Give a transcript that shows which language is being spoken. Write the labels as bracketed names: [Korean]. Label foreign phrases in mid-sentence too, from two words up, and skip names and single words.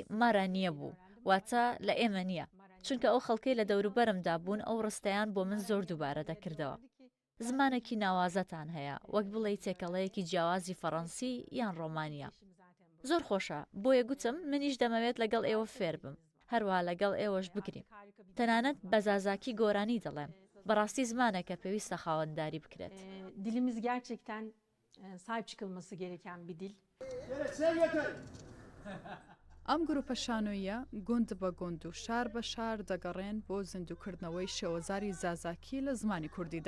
[Central Kurdish] مارە نییە بوو واتە لە ئێمە نییە چونکە ئەو خەڵکەی لە دەوروبەرمدا بوون ئەو ڕستەیان بۆ من زۆر دووبارە دەکردەوە زمانێکی ناوازەتان هەیە وەک بڵێ تێکەڵەیەکی جیاوازی فەڕەنسی یان ڕۆمانیا زۆر خۆشە بۆیە گوتم منیش دەمەوێت لەگەڵ ئێوە فێر بم هەروەها لەگەڵ ئێوەش بگرین تەنانەت بەزازاکی گۆرانی دەڵێم بەڕاستی زمانێکە پێویستە خاوەندداری بکرێت. [Turkish] Dilimiz gerçekten sahip çıkılması gereken bir dil. [Central Kurdish] ئەم گروپە شانۆیە گوند بە گوند و شار بە شار دەگەڕێن بۆ زیندوکردنەوەی شێوەزاری زازاکی لە زمانی کوردیدا.